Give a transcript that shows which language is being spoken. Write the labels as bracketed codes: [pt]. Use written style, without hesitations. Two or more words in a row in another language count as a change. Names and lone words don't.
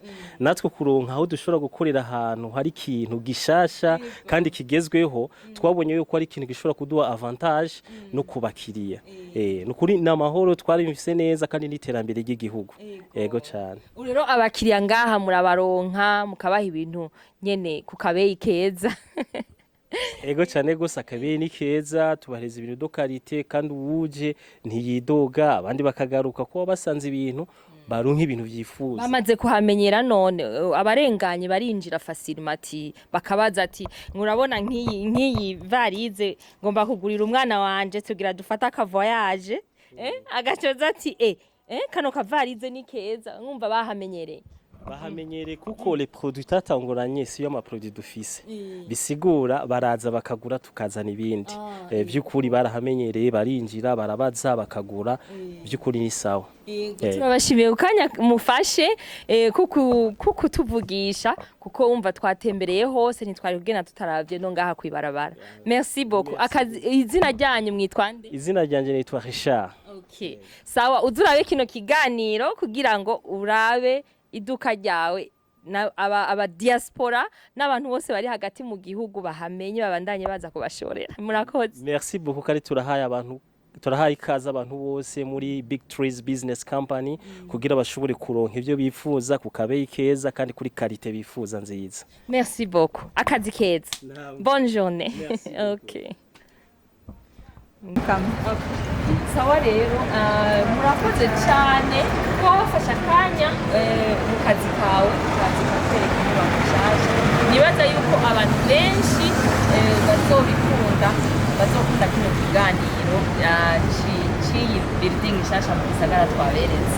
[rn] Natwe kuronka aho dushobora gukorera ahantu hari ikintu gishasha kandi kigezweho, twabonye yuko ari ikintu gishobora kuduha avantage no kubakiriya. Nukuri namahoro twarabifise neza kandi n'iterambere ry'igihugu. Yego cyane. Rero abakiriya ngaha murabaronka mukabaha ibintu nyene ku kabeyi keza. Ego cyane gose akabeyi ni keza, tubareza ibintu do quality kandi uwuje ntiyidoga, abandi bakagaruka ko basanze ibintu baronka ibintu vyifuza. Bamaze kuhamenyera none abarenganye barinjira facilement bakabaza ati murabona nk'iyi varize ngomba kugurira umwana wanje tugira dufata aka voyage agacoza ati kano kavarize ni keza, mwumva bahamenyereye. Bahamenyere kuko [fr] les produits [rn] tatangoranye siyo ama produits dufise, bisigura baraza bakagura tukazana ibindi. Byukuri barahamenyereye, barinjira barabaza bakagura, byukuri ni sawa. Turabashimiye ukanya mufashe kuko tuvugisha kuko umva twatembereye hose ntitwari kugena tutaravye no ngaha kwibarabara. [fr] Merci beaucoup. [rn] Izina ryanyu mwitwande? Izina ryanje nitwa Richard. Okay. Sawa, uzurabe kino kiganiro kugira ngo urabe iduka ryawe aba diaspora n'abantu bose bari hagati mu gihugu bahamenye babandanye baza kubashorera. Murakoze. [fr] Merci beaucoup [rn] kari turahaye ikaze abantu bose muri Big Trees Business Company kugira bashobore kuronka ivyo bifuza ku kabeyi keza kandi kuri qualité bifuza nziza. [fr] Merci beaucoup. [rn] Akazi keza. [fr] Bonne journée. [rn] Okay. Sawa rero murakoze cyane ko wafashe akanya mu kazi kawe kwereka inyubako nshasha. Nibaza yuko abantu benshi bazokunda kino kiganiro ciyi building nshasha mu gisagara twaberetse.